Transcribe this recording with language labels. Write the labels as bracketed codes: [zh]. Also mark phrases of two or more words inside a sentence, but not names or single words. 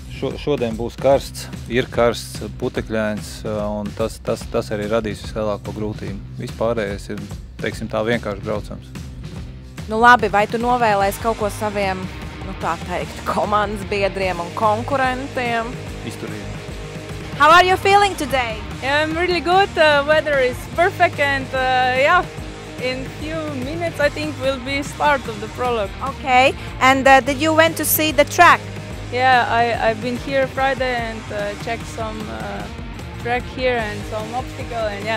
[lv] Šodien būs karsts, ir karsts, putekļains, un tas arī radīs vislielāko grūtību. Vispārējais ir, teiksim, tā vienkārši braucams. Nu labi, vai tu novēlēsi kaut ko saviem, nu tā teikt, komandas biedriem un konkurentiem? Izturīgi. [en] How are you feeling today? Yeah, I'm really good. Weather is perfect, and yeah, in few minutes I think will be start of the prologue. Okay, and did you went to see the track? Yeah, I've been here Friday and checked some track here and some obstacle, and yeah.